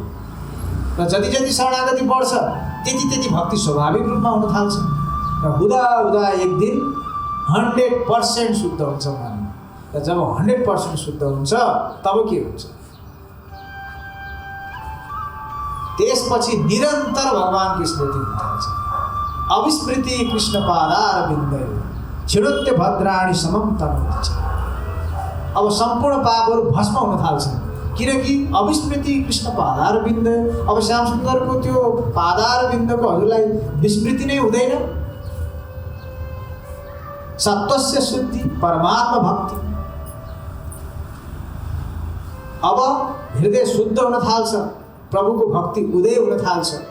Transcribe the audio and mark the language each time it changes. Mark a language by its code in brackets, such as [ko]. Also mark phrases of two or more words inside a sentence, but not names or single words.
[ne] र जति जति शरणागति बढ्छ त्यति त्यति भक्ति स्वाभाविक रूपमा हुन थाल्छ। र हुँदा हुँदा एक दिन 100% शुद्ध हुन्छ मन। र जब 100% शुद्ध हुन्छ तब के हुन्छ? त्यसपछि निरन्तर भगवानको स्मृति हुन थाल्छ। [sa] अविस्मृति कृष्ण पादारविन्दे क्षिणोत्य भद्राणी समम तनोति। [ne] अब सम्पूर्ण पापहरू भस्म हुन थाल्छन्, किनकि [sa] अविस्मृति कृष्ण पादारविन्द। [ne] अब श्याम सुन्दरको त्यो पादारविन्दको हजुरलाई विस्मृति नै हुँदैन। [sa] सत्वस्य शुद्धि परमात्मा भक्ति। [ne] अब हृदय शुद्ध हुन थाल्छ, प्रभुको भक्ति उदय हुन थाल्छ।